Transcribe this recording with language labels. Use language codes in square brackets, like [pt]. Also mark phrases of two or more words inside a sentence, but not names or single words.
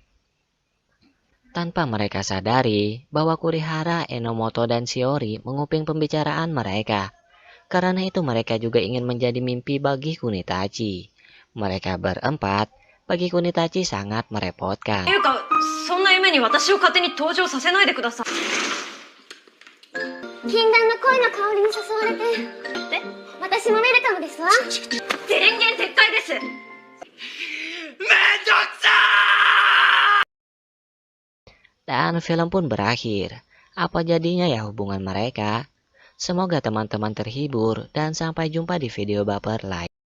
[id] Tanpa mereka sadari bahwa Kurihara, Enomoto, dan Shiori menguping pembicaraan mereka. Karena itu mereka juga ingin menjadi mimpi bagi Kunitachi. Mereka berempat bagi Kunitachi sangat merepotkan. [ja] ていうかそんな夢に私を勝手に登場させないでください。禁断の恋の香りに誘われてえ私もウェルカムですわ。電源撤回です。 [id] Dan film pun berakhir. Apa jadinya ya hubungan mereka? Semoga teman-teman terhibur dan sampai jumpa di video baper lain.